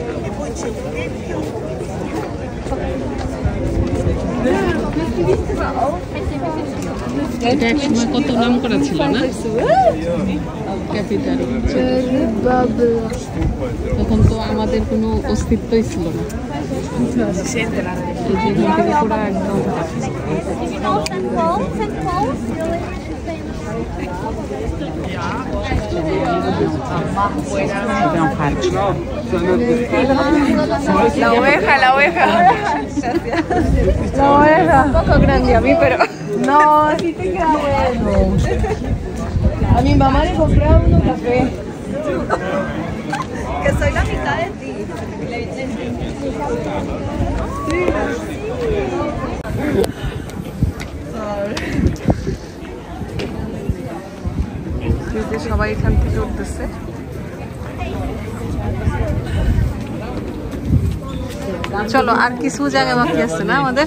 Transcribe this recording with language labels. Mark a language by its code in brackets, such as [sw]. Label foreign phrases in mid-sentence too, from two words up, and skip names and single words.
[bn] এটা এক সময় কত নাম করা ছিল না ক্যাপিটাল। তখন তো আমাদের কোনো অস্তিত্বই ছিল না। এই যে এখান থেকে পুরো একদম [es] La oveja. La oveja. Un poco grande a mí, pero... No, así te queda bueno. A mi mamá le compraba uno café. Que soy la mitad de ti. [bn] সবাই এখান থেকে উঠতেছে। চলো আর কিছু জায়গা বাকি আছে না আমাদের?